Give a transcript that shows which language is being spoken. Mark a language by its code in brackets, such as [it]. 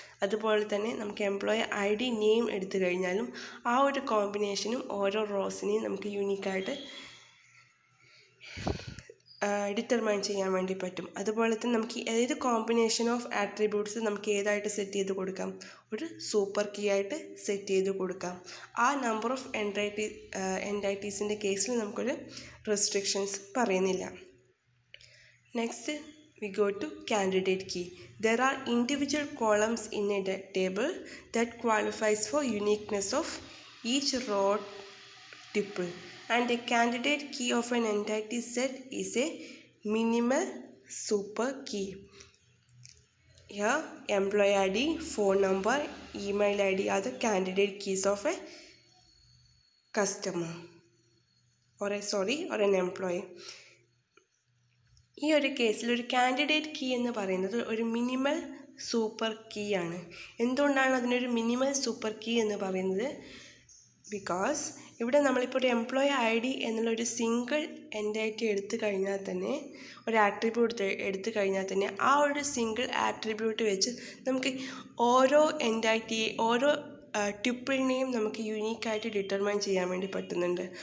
[ml] അതുപോലെ തന്നെ നമുക്ക് എംപ്ലോയി ഐ ഡി നെയിം എടുത്തു കഴിഞ്ഞാലും ആ ഒരു കോമ്പിനേഷനും ഓരോ റോസിനെയും നമുക്ക് യുണീക്കായിട്ട് ഡിറ്റർമൈൻ ചെയ്യാൻ വേണ്ടി പറ്റും. അതുപോലെ തന്നെ നമുക്ക് ഏത് കോമ്പിനേഷൻ ഓഫ് ആട്രിബ്യൂട്ട്സ് നമുക്ക് ഏതായിട്ട് സെറ്റ് ചെയ്ത് കൊടുക്കാം, ഒരു സൂപ്പർ കീ ആയിട്ട് സെറ്റ് ചെയ്ത് കൊടുക്കാം. ആ നമ്പർ ഓഫ് എൻറ്റൈറ്റീസിൻ്റെ കേസിൽ നമുക്കൊരു റെസ്ട്രിക്ഷൻസ് പറയുന്നില്ല. [en] Next we go to candidate key. There are individual columns in a table that qualifies for uniqueness of each row tuple, and a candidate key of an entity set is a minimal super key. Here employee ID, phone number, email ID are the candidate keys of a customer or an employee. [ml] ഈ ഒരു കേസിൽ ഒരു candidate key എന്ന് പറയുന്നത് ഒരു minimal super key ആണ്. എന്തുകൊണ്ടാണ് അതിനൊരു മിനിമൽ സൂപ്പർ കീ എന്ന് പറയുന്നത്? ബിക്കോസ് ഇവിടെ നമ്മളിപ്പോൾ ഒരു എംപ്ലോയി ഐ ഡി എന്നുള്ളൊരു സിംഗിൾ എൻറ്റൈറ്റി എടുത്തു കഴിഞ്ഞാൽ തന്നെ, ഒരു ആട്രിബ്യൂട്ട് എടുത്തു കഴിഞ്ഞാൽ തന്നെ ആ ഒരു സിംഗിൾ ആട്രിബ്യൂട്ട് വെച്ച് നമുക്ക് ഓരോ എൻറ്റൈറ്റിയെ ഓരോ ട്യൂപ്പിളിനെയും നമുക്ക് യുണീക്കായിട്ട് ഡിറ്റർമൈൻ ചെയ്യാൻ വേണ്ടി പറ്റുന്നുണ്ട്.